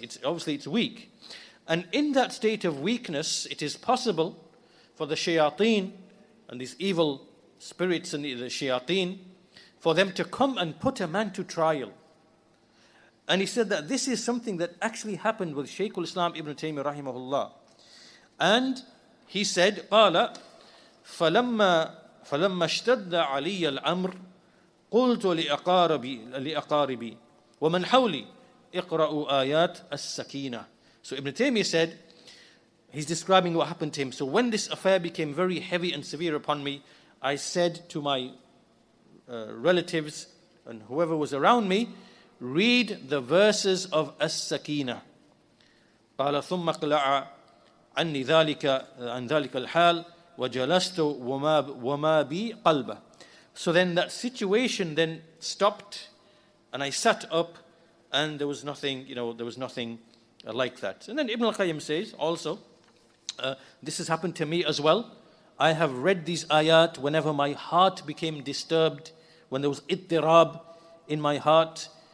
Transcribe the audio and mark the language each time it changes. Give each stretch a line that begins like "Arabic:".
English: It's weak. And in that state of weakness, it is possible for the shayateen and these evil spirits and the shayateen, for them to come and put a man to trial. And he said that this is something that actually happened with Shaykh al-Islam Ibn Taymiyyah rahimahullah. And he said,
Arabic: قال فلما اشتد علي الأمر قلت لأقاربي ومن حولي اقرأوا آيات السكينة.
English: So Ibn Taymiyyah said, he's describing what happened to him. So when this affair became very heavy and severe upon me, I said to my relatives and whoever was around me, read the verses of as-sakina.
Arabic: قال ثم قلع عني عن ذلك الحال وجلست وما بي قلبه.
English: So then that situation then stopped, and I sat up, and there was nothing, like that. And then Ibn al-Qayyim says also, this has happened to me as well. I have read these ayat whenever my heart became disturbed, when there was ittirab in my heart.